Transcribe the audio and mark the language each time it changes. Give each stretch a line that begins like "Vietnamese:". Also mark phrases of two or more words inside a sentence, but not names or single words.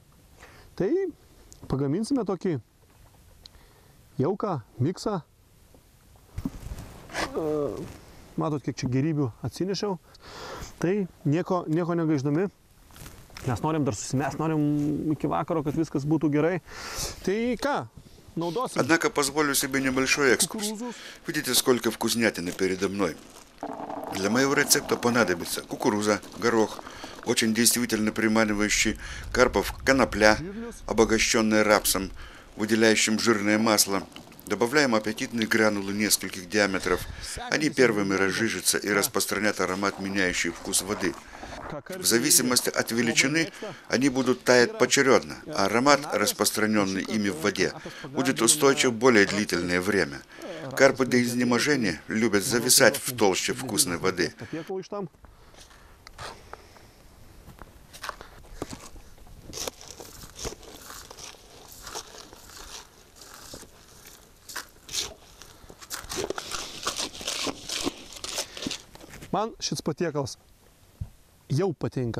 Lithuanian: Tai pagaminsime tokį jauką, miksą. Matot, kiek čia gerybių atsinešiau. Tai nieko negaiždami. Mes norim dar susimest, norim iki vakaro, kad viskas būtų gerai. Tai ką, наудосим.
Russian: Однако позволю себе небольшой экскурс. Видите, сколько вкуснятины передо мной. Для моего рецепта понадобится кукуруза, горох, очень действительно приманивающий карпов, конопля, обогащенная рапсом, выделяющим жирное масло. Добавляем аппетитные гранулы нескольких диаметров. Они первыми разжижатся и распространят аромат, меняющий вкус воды. В зависимости от величины они будут таять поочередно, а аромат, распространенный ими в воде, будет устойчив более длительное время. Карпы до изнеможения любят зависать в толще вкусной воды.
Lithuanian: Man šis patiekalas jau patinka.